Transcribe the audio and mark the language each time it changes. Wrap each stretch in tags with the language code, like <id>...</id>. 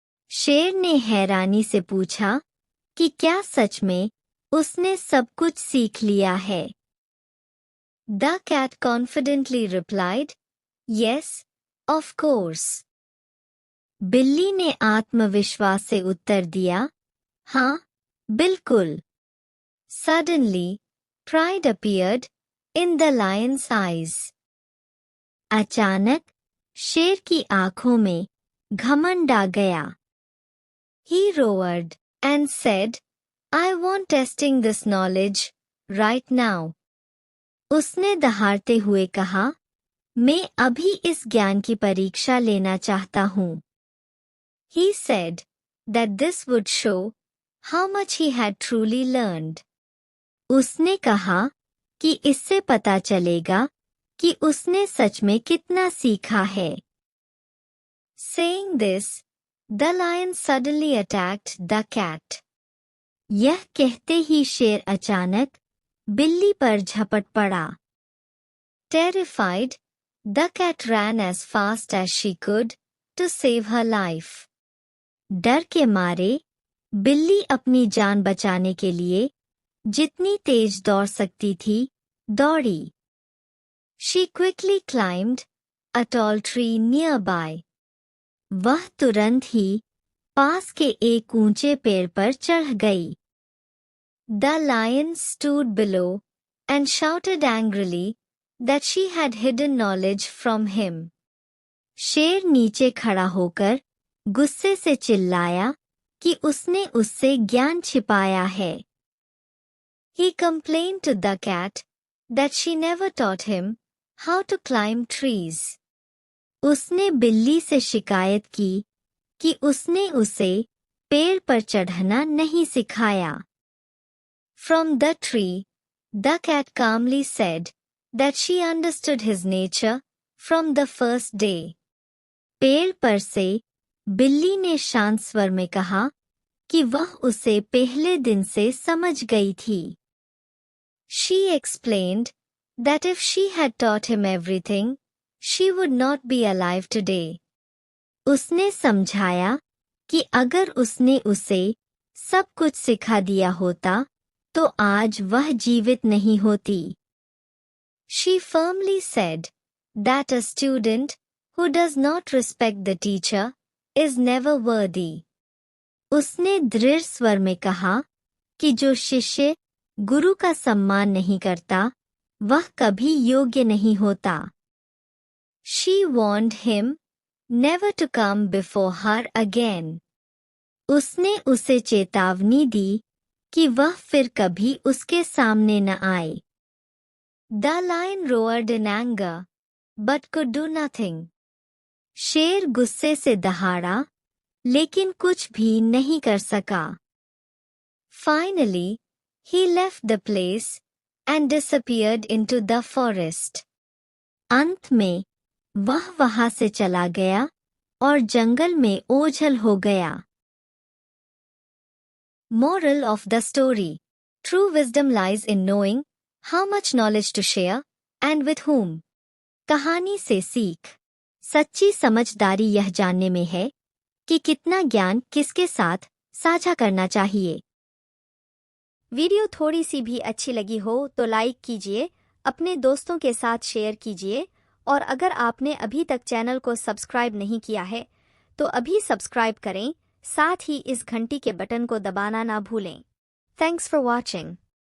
<hi>शेर ने हैरानी से पूछा कि क्या सच में उसने सब कुछ सीख लिया है।</hi> <en>The cat confidently replied, "Yes, of course."</en> <hi>बिल्ली ने आत्मविश्वास से उत्तर दिया, हाँ, बिल्कुल।</hi> <en>Suddenly, pride appeared in the lion's eyes.</en> <hi>अचानक शेर की आंखों में घमंड आ गया।</hi> <en>He roared and said, "I want testing this knowledge right now."</en> <hi>उसने दहाड़ते हुए कहा, मैं अभी इस ज्ञान की परीक्षा लेना चाहता हूँ।</hi> <en>He said that this would show how much he had truly learned.</en> <hi>उसने कहा कि इससे पता चलेगा कि उसने सच में कितना सीखा है।</hi> <en>Saying this, the lion suddenly attacked the cat.</en> <hi>यह कहते ही शेर अचानक बिल्ली पर झपट पड़ा.</hi> <en>Terrified, the cat ran as fast as she could to save her life.</en> <hi>डर के मारे बिल्ली अपनी जान बचाने के लिए जितनी तेज दौड़ सकती थी, दौड़ी.</hi> <en>She quickly climbed a tall tree nearby.</en> <hi>वह तुरंत ही पास के एक ऊंचे पेड़ पर चढ़ गई.</hi> <en>The lion stood below and shouted angrily that she had hidden knowledge from him.</en> <hi>शेर नीचे खड़ा होकर गुस्से से चिल्लाया कि उसने उससे ज्ञान छिपाया है.</hi> <en>He complained to the cat that she never taught him how to climb trees.</en> <hi>उसने बिल्ली से शिकायत की कि उसने उसे पेड़ पर चढ़ना नहीं सिखाया.</hi> <en>From the tree, the cat calmly said that she understood his nature from the first day.</en> <hi>पेड़ पर से बिल्ली ने शांत स्वर में कहा कि वह उसे पहले दिन से समझ गई थी.</hi> <en>She explained that if she had taught him everything, she would not be alive today.</en> <hi>उसने समझाया कि अगर उसने उसे सब कुछ सिखा दिया होता, तो आज वह जीवित नहीं होती.</hi> <en>She firmly said that a student who does not respect the teacher is never worthy.</en> <hi>उसने दृढ़ स्वर में कहा कि जो शिष्य गुरु का सम्मान नहीं करता, वह कभी योग्य नहीं होता.</hi> <en>She warned him never to come before her again.</en> <hi>उसने उसे चेतावनी दी कि वह फिर कभी उसके सामने न आए.</hi> <en>The lion roared in anger, but could do nothing.</en> <hi>शेर गुस्से से दहाड़ा, लेकिन कुछ भी नहीं कर सका.</hi> <en>Finally, he left the place and disappeared into the forest.</en> <hi>अंत में वह वहां से चला गया और जंगल में ओझल हो गया.</hi> <en>Moral of the story: True wisdom lies in knowing how much knowledge to share and with whom.</en> <hi>कहानी से सीख: सच्ची समझदारी यह जानने में है कि कितना ज्ञान किसके साथ साझा करना चाहिए. वीडियो थोड़ी सी भी अच्छी लगी हो तो लाइक कीजिए, अपने दोस्तों के साथ शेयर कीजिए और अगर आपने अभी तक चैनल को सब्सक्राइब नहीं किया है तो अभी सब्सक्राइब करें, साथ ही इस घंटी के बटन को दबाना ना भूलें.</hi> <en>Thanks for watching.</en>